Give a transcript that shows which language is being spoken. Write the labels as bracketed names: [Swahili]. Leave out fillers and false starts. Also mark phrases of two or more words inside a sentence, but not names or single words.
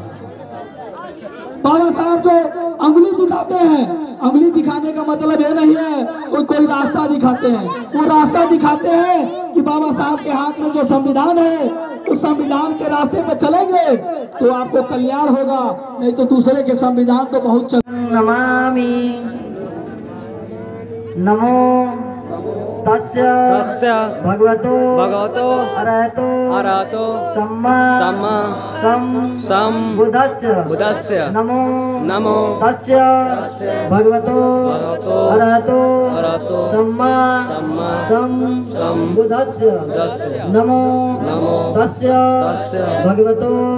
[Hindi] बाबा साहब जो अंगुली दिखाते हैं, अंगुली दिखाने का मतलब ये नहीं है कोई रास्ता दिखाते हैं, वो रास्ता दिखाते हैं कि बाबा साहब के हाथ में जो संविधान है उस संविधान के रास्ते पे चलेंगे तो आपको कल्याण होगा, नहीं तो दूसरे के संविधान तो बहुत [Pali] नमामि नमो तस्य भगवतो अरहतो सम्मा बुद्धस्य नमो तस्य भगवतो अरहतो सम्मा बुद्धस्य नमो तस्य भगवतो